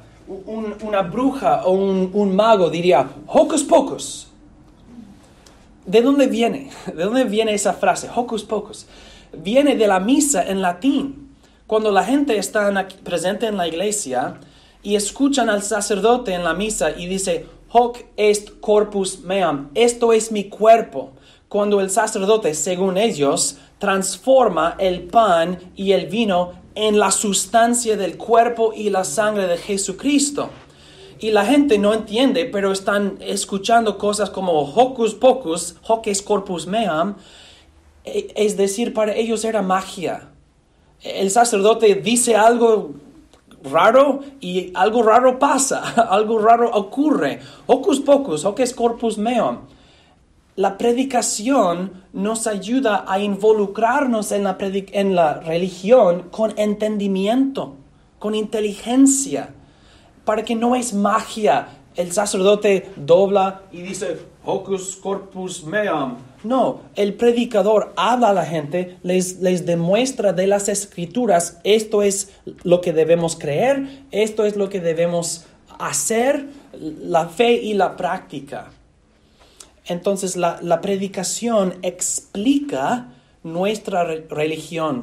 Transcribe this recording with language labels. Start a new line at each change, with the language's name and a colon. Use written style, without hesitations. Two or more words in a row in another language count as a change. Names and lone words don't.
Spanish: Una bruja o un mago diría, hocus pocus. ¿De dónde viene? ¿De dónde viene esa frase, hocus pocus? Viene de la misa en latín. Cuando la gente está presente en la iglesia y escuchan al sacerdote en la misa y dice,
Latin: hoc est corpus meam,
Spanish: esto es mi cuerpo. Cuando el sacerdote, según ellos, transforma el pan y el vino en la sustancia del cuerpo y la sangre de Jesucristo. Y la gente no entiende, pero están escuchando cosas como hocus pocus,
Latin: hoc est corpus meam,
Spanish: es decir, para ellos era magia. El sacerdote dice algo raro y algo raro pasa, algo raro ocurre.
Latin: Hocus pocus, hoc est corpus meum.
Spanish: La predicación nos ayuda a involucrarnos en la religión con entendimiento, con inteligencia, para que no es magia. El sacerdote dobla y dice,
Latin: hocus corpus meum,
Spanish: No, el predicador habla a la gente, les demuestra de las Escrituras, esto es lo que debemos creer, esto es lo que debemos hacer, la fe y la práctica. Entonces la predicación explica nuestra religión.